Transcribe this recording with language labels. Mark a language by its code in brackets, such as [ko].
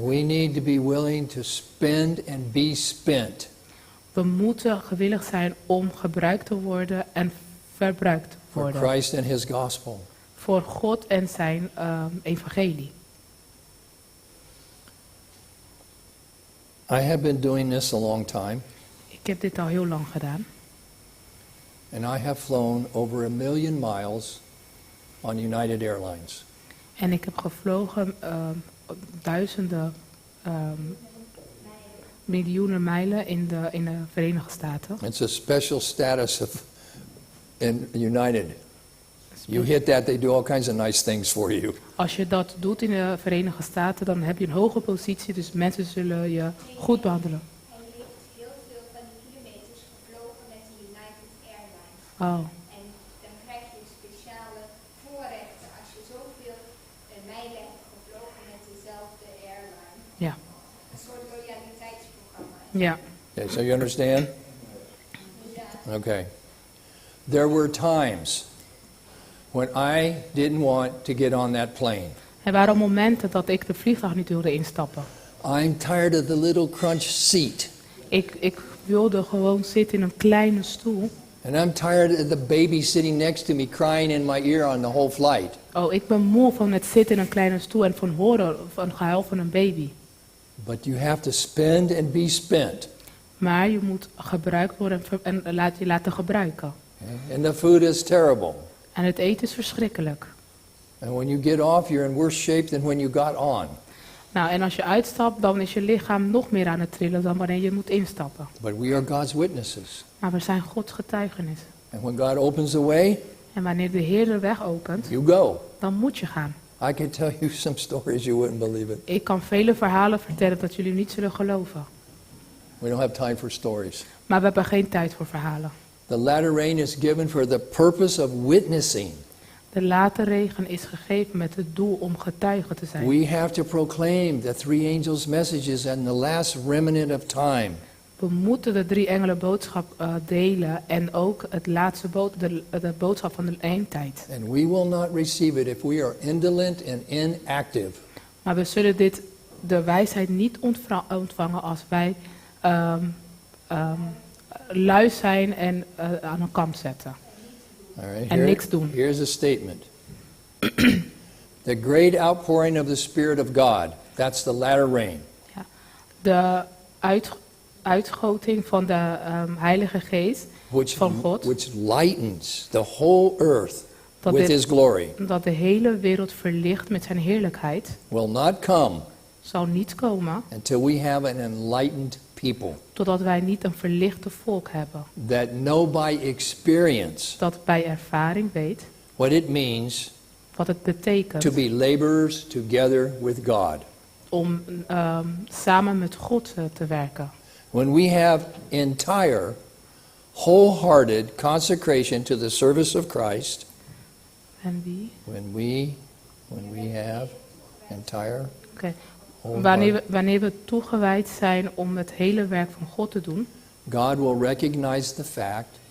[en] We need to be willing to spend and be spent [nl] We moeten gewillig zijn om gebruikt te worden en verbruikt te [en] for [nl] worden. [en] Christ and his gospel. [nl] Voor God en zijn evangelie. [en] I have been doing this a long time, [nl] Ik heb dit al heel lang gedaan. [en] and I have flown over 1 million miles on United Airlines. [nl] En ik heb gevlogen duizenden, miljoenen mijlen in de Verenigde Staten. [en] It's a special status in United. You hit that, they do all kinds of nice things for you. [nl] Als je dat doet in de Verenigde Staten, dan heb je een hoge positie, dus mensen zullen je goed behandelen. Hij heeft heel veel van die kilometers gevlogen met de United Airlines. Oh, En dan krijg je speciale voorrechten als je zoveel mijlen hebt gevlogen met dezelfde airline. ja. Een soort loyaliteitsprogramma. Ja. [en] Okay, so you understand? Okay. There were times when I didn't want to get on that plane. [nl] Er waren momenten dat ik de vliegtuig niet wilde instappen. [en] I'm tired of the little crunch seat. [nl] Ik wilde gewoon zitten in een kleine stoel. [en] And I'm tired of the baby sitting next to me crying in my ear on the whole flight. [nl] Oh, ik ben moe van het zitten in een kleine stoel en van horen van het gehuil van een baby. [en] But you have to spend and be spent. [nl] Maar je moet gebruikt worden en je laten gebruiken. [en] Okay? And the food is terrible. [nl] En het eten is verschrikkelijk. [en] And when you get off, you're in worse shape than when you got on. [nl] Nou, en als je uitstapt, dan is je lichaam nog meer aan het trillen dan wanneer je moet instappen. [en] But we are God's witnesses. [nl] Maar we zijn Gods getuigenis. [en] And when God opens the way, [nl] En wanneer de Heer de weg opent, [en] you go. [nl] dan moet je gaan. [en] I can tell you some stories you wouldn't believe it. [nl] Ik kan vele verhalen vertellen dat jullie niet zullen geloven. [en] We don't have time for stories. [nl] Maar we hebben geen tijd voor verhalen. [en] The latter rain is given for the purpose of witnessing. [nl] De late regen is gegeven met het doel om getuige te zijn. [en] We have to proclaim the three angels' messages and the last remnant of time. [nl] We moeten de 3 engelen boodschap delen en ook het laatste de boodschap van de eindtijd. [en] And we will not receive it if we are indolent and inactive. [nl] Maar we zullen de wijsheid niet ontvangen als wij lui zijn en aan een kant zetten. [en] All right, [nl] En niks doen. [en] Here's a statement. The great outpouring of the Spirit of God, that's the latter rain. [nl] de uitgoting van de Heilige Geest van God, [en] which lightens the whole earth [nl] dat, [en] with His glory, [nl] dat de hele wereld verlicht met zijn heerlijkheid, [en] will not come [nl] zal niet komen [en] until we have an enlightened people [nl] totdat wij niet een verlichte volk hebben. [en] that know by experience [nl] Dat bij ervaring weet [en] what it means [nl] wat het betekent [en] to be laborers together with God. [nl] om samen met God te werken. [en] When we have entire, wholehearted consecration to the service of Christ, [nl] En wie? [en] when we have entire, [nl] Oké. [en] wholehearted, [nl] Wanneer we toegewijd zijn om het hele werk van God te doen, [en] God will recognize the fact